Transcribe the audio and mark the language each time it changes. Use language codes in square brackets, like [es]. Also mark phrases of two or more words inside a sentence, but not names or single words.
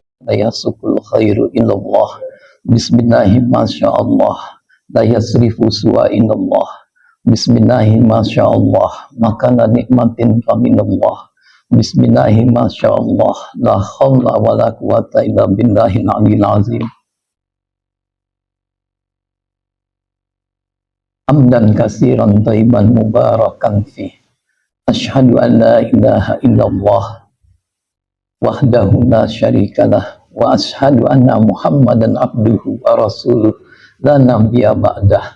[ar] لا يسوق الخير إلا الله. بسم الله الرحمن الرحيم، ما شاء الله، لا يصرف السوء إلا الله. بسم الله الرحمن الرحيم، ما شاء الله، ما كان من نعمة فمن الله. بسم الله الرحمن الرحيم، ما شاء الله، لا حول ولا قوة إلا بالله العلي العظيم. حمدا كثيرا طيبا مباركا فيه. أشهد أن لا إله إلا الله وحده لا شريك له وأشهد أن محمدا عبده ورسوله لا نبي بعده.